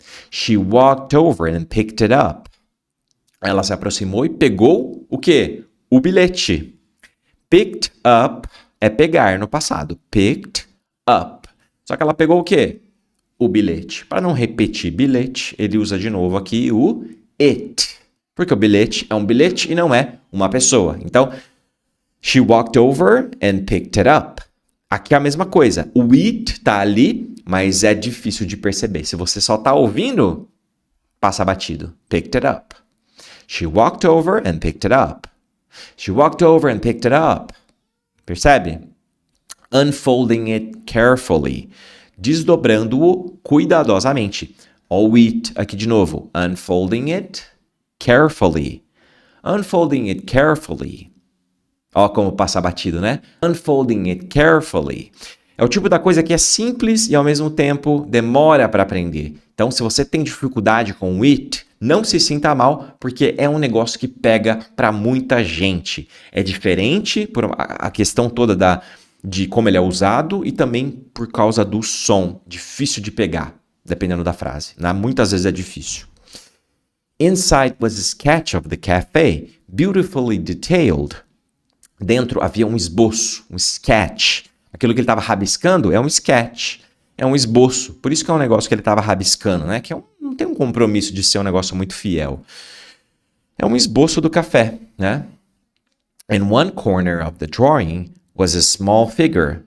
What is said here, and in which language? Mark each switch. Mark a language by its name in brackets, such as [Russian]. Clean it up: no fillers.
[English] She walked over and picked it up. [Portuguese] Ela se aproximou e pegou o quê? O bilhete. Picked up é pegar no passado. Picked up. Só que ela pegou o quê? O bilhete. Para não repetir bilhete, ele usa de novo aqui o it. Porque o bilhete é um bilhete e não é uma pessoa. [English] Então, she walked over and picked it up. [Portuguese] Aqui é a mesma coisa. O it tá ali, mas é difícil de perceber. Se você só tá ouvindo, passa batido. [English] Picked it up. She walked over and picked it up. She walked over and picked it up. Percebe? Unfolding it carefully. [Portuguese] Desdobrando-o cuidadosamente. Ó, o it aqui de novo. [English] Unfolding it carefully. Unfolding it carefully. [Portuguese] Ó, como passa batido, né? [English] Unfolding it carefully. [Portuguese] É o tipo da coisa que é simples e ao mesmo tempo demora para aprender. Então, se você tem dificuldade com o it, não se sinta mal, porque é um negócio que pega para muita gente. É diferente por a questão toda de como ele é usado e também por causa do som, difícil de pegar, dependendo da frase. Né? Muitas vezes é difícil. [English] Inside was a sketch of the cafe, beautifully detailed. [Portuguese] Dentro havia um esboço, um sketch. Aquilo que ele estava rabiscando é um sketch, é um esboço. Por isso que é um negócio que ele estava rabiscando, né? Que não tem um compromisso de ser um negócio muito fiel. É um esboço do café, né? [English] In one corner of the drawing was a small figure.